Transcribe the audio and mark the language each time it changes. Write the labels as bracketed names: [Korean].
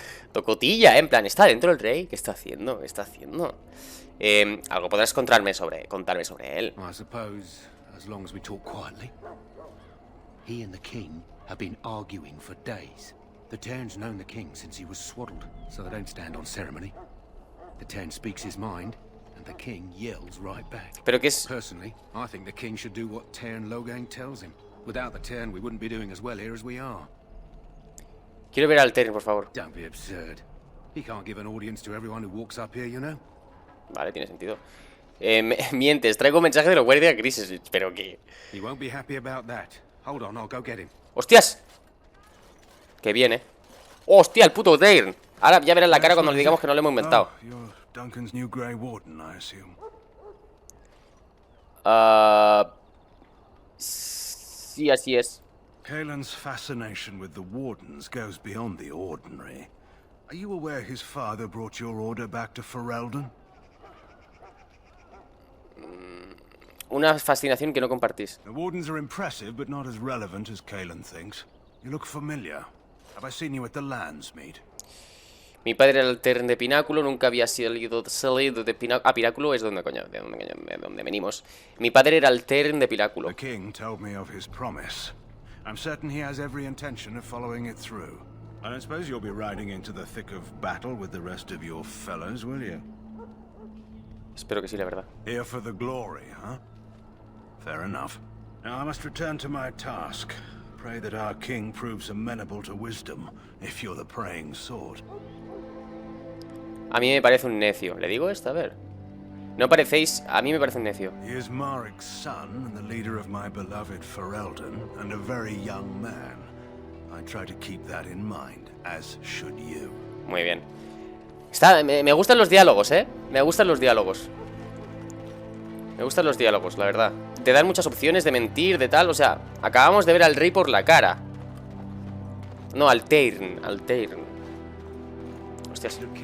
[Spanish] Tocotilla, en plan, ¿está dentro el rey? ¿Qué está haciendo? ¿Qué está haciendo? Algo podrás contarme sobre él. [English] I suppose, as long as we talk quietly. He and the king have been arguing for days. The Teyrn's known the king since he was swaddled, so they don't stand on ceremony. The Teyrn speaks his mind, and the king yells right back. [Spanish] Pero qué es... [English] Personally, I think the king should do what Teyrn Loghain tells him. Without the Teyrn, we wouldn't be doing as well here as we are. [Spanish] Quiero ver al Teyrn, por favor. [English] Don't be absurd. He can't give an audience to everyone who walks up here, you know. [Spanish] Vale, tiene sentido. Mientes, traigo un mensaje de los guardias grises. Pero que... [English] He won't be happy about that. Hold on, I'll go get him. [Spanish] ¡Hostias! Que viene. ¡Hostia, el puto Teyrn! Ahora ya verás la cara cuando le digamos que no lo hemos inventado. [English] Duncan's new Grey Warden, I assume. [Spanish] Sí, así es. [English] Kaelin's fascination with the Wardens goes beyond the ordinary. Are you aware his father brought your order back to Ferelden? [Spanish] Una fascinación que no compartís. [English] The Wardens are impressive, but not as relevant as Kaelin thinks. You look familiar. Have I seen you at the Landsmeet? [Spanish] Mi padre era el Teyrn de Pináculo, nunca había salido de Pináculo. Ah, Pináculo es donde, coño, de donde venimos. Mi padre era el Teyrn de Pináculo. [English] The king told me of his promise. I'm certain he has every intention of following it through. I don't suppose you'll be riding into the thick of battle with the rest of your fellows, will you? [Spanish] Espero que sí, la verdad. [English] Here for the glory, huh? Fair enough. Now I must return to my task. Pray that our king proves amenable to wisdom, if you're the praying sort. [Spanish] A mí me parece un necio. ¿Le digo esto? A ver. No parecéis... A mí me parece un necio. [English] He is Marik's son and the leader of my beloved Ferelden, and a very young man. I try to keep that in mind, as should you. [Spanish] Muy bien. Me gustan los diálogos, ¿eh? Me gustan los diálogos. Me gustan los diálogos, la verdad. Te dan muchas opciones de mentir, de tal. O sea, acabamos de ver al rey por la cara. No, al Teyrn. Al Teyrn. Hostias.